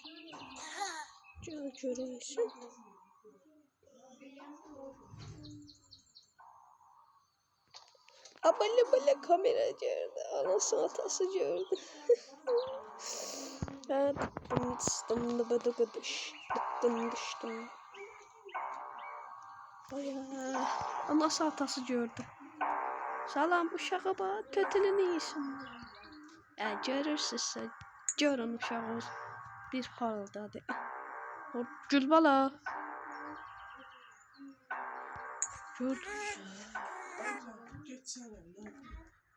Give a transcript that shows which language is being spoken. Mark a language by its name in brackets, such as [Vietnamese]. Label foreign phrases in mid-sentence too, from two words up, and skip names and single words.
[Turkish] Görüyorsun. Böyle kamera gördü. Anası atası gördü. Ben dım da bıdı gıdış. Dım düştüm. Aya. Anası atası gördü. [Azerbaijani] Salam uşağa bax, kötülü neysin? Görürsünüzsə, görün uşağımız bir haldadır. Gülbala. Gördünüz.